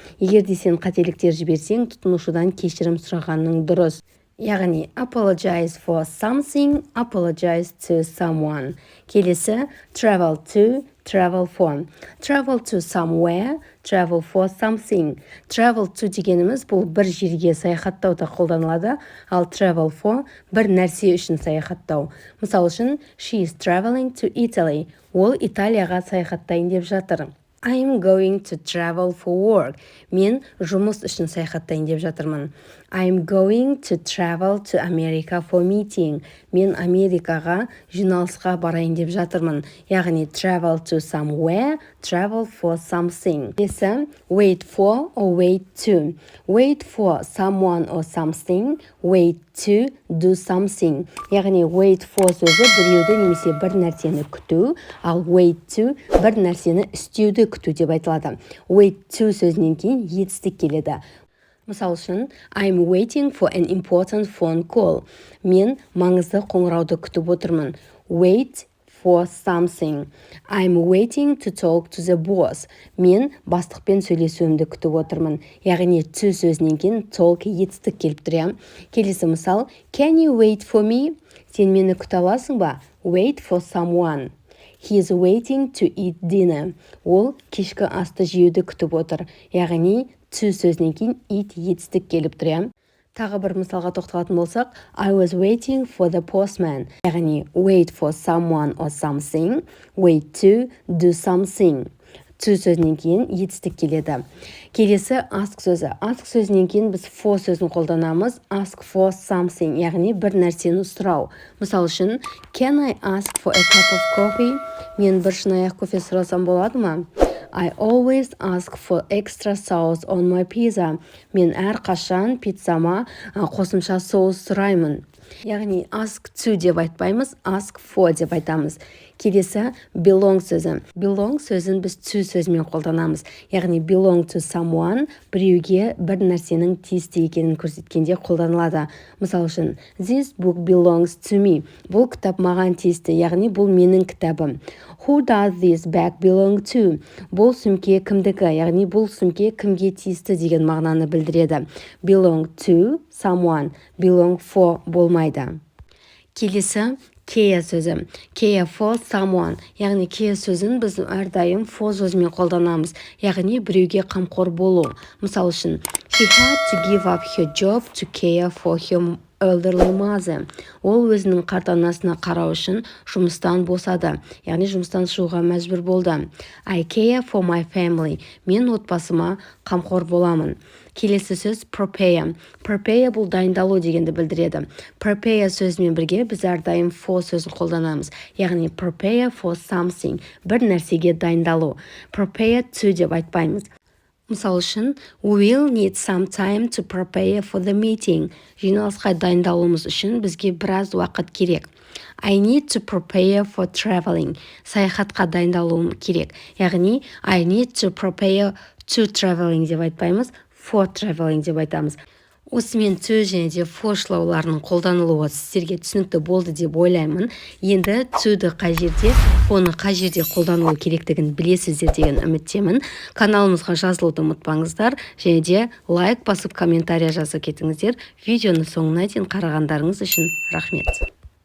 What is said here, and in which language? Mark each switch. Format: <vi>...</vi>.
<kk>Егер де сен қателіктер жіберсең, тұтынушыдан кешірім сұрағаның дұрыс. Яғни</kk> <en>apologize for something, apologize to someone.</en> <kk>Келесі</kk> <en>travel to, travel for. Travel to somewhere, travel for something.</en> <kk>Travel to дегеніміз бұл бір жерге саяхаттауда қолданылады, ал travel for бір нәрсе үшін саяхаттау. Мысал үшін,</kk> <en>she is traveling to Italy.</en> <kk>Ол Италияға саяхаттайын деп жатыр.</kk> <en>I'm going to travel for work.</en> <kk>Мен жұмыс үшін саяхаттайын деп жатырмын.</kk> <en>I'm going to travel to America for meeting.</en> <kk>Мен Америкаға жиналысқа барайын деп жатырмын. Яғни</kk> <en>travel to somewhere, travel for something.</en> <kk>Келесі</kk> <en>wait for or wait to. Wait for someone or something, wait to do something.</en> <kk>Яғни wait for сөзі біреуді немесе бір нәрсені күту, ал wait to бір нәрсені істеуді күту деп айтылады. Wait to сөзінен кейін етістік келеді. Мысал үшін,</kk> <en>I'm waiting for an important phone call.</en> <kk>Мен маңызды қоңырауды күтіп отырмын.</kk> <en>Wait for something. I'm waiting to talk to the boss.</en> <kk>Мен бастықпен сөйлесуімді күтіп отырмын. Яғни to сөзінен кейін talk етістік келіп тұр. Келесі мысал,</kk> <en>can you wait for me?</en> <kk>Сен мені күте аласың ба?</kk> <en>Wait for someone. He is waiting to eat dinner.</en> <kk>Ол кешкі асты жеуді күтіп отыр. Яғни to сөзінен кейін eat етістік келіп тұр. Тағы бір мысалға тоқталатын болсақ,</kk> <en>I was waiting for the postman.</en> <kk>Яғни</kk> <en>wait for someone or something, wait to do something.</en> <kk>To сөзінен кейін етістік келеді. Келесі ask сөзі. Ask сөзінен кейін біз for сөзін қолданамыз.</kk> <en>Ask for something,</en> <kk>яғни бір нәрсені сұрау. Мысал үшін,</kk> <en>can I ask for a cup of coffee?</en> <kk>Мен бір шынаяқ кофе сұрасам болады ма?</kk> <en>I always ask for extra sauce on my pizza.</en> <kk>Мен әрқашан пиццама қосымша соус сұраймын. Яғни ask to деп айтпаймыз, ask for деп айтамыз. Келесі belong сөзі. Belong сөзін біз to сөзімен қолданамыз. Яғни</kk> <en>belong to someone</en> <kk>біреуге бір нәрсенің тиісті екенін көрсеткенде қолданылады. Мысал үшін,</kk> <en>this book belongs to me.</en> <kk>Бұл кітап маған тиісті, яғни бұл менің кітабым.</kk> <en>Who does this bag belong to?</en> <kk>Бұл сүмке кімдікі, яғни бұл сүмке кімге тиісті деген мағынаны білдіреді.</kk> <en>Belong to someone, belong for</en> <kk>болмайды. Келесі care сөзі.</kk> <en>Care for someone,</en> <kk>яғни care сөзін біз әрдайым for сөзімен қолданамыз, яғни біреуге қамқор болу. Мысал үшін,</kk> <en>she had to give up her job to care for her elderly mother.</en> <kk>Ол өзінің қарт анасына қарау үшін жұмыстан босады, яғни жұмыстан шығуға мәжбүр болды.</kk> <en>I care for my family.</en> <kk>Мен отбасыма қамқор боламын. Келесі сөз prepare. Prepare бұл дайындалу дегенді білдіреді. Prepare сөзімен бірге біз әрдайым for сөзін қолданамыз. Яғни</kk> <en>prepare for something,</en> <kk>бір нәрсеге дайындалу. Prepare to деп айтпаймыз. Мысал үшін,</kk> <en>we will need some time to prepare for the meeting.</en> <kk>Жиналысқа дайындалуымыз үшін бізге біраз уақыт керек.</kk> <en>I need to prepare for traveling.</en> <kk>Саяхатқа дайындалуым керек. Яғни,</kk> <en>I need to prepare to traveling</en> <kk>деп айтпаймыз,</kk> <en>for traveling</en> <kk>деп айтамыз. Осымен to және де for шылауларының қолданылуы сіздерге түсінікті болды деп ойлаймын. Енді to-ды қай жерде, for-ны қай жерде қолданылу керектігін білесіздер деген үміттемін. Каналымызға жазылуды ұмытпаңыздар және де лайк басып комментария жазып кетіңіздер. Видеоны соңына дейін қарағандарыңыз үшін рахмет.</kk>